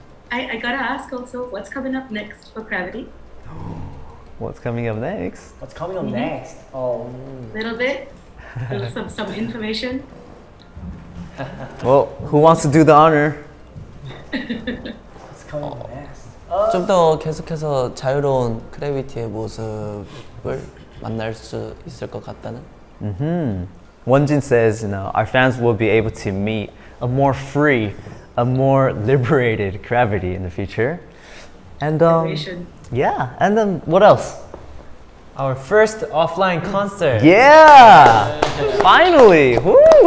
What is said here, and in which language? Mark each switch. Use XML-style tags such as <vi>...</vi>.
<en>I gotta ask also, what's coming up next for CRAVITY? What's coming up next? What's coming up next? Oh, Little bit, some information. Well, who wants to do the honor? what's coming up next?</en> <ko>좀 더 계속해서 자유로운 크래비티의 모습을 만날 수 있을 것 같다는.</ko> <en>Wonjin says, our fans will be able to meet a more free, a more liberated CRAVITY in the future. And Liberation. yeah, and then what else? Our first offline concert. Yeah, finally, woo!</en>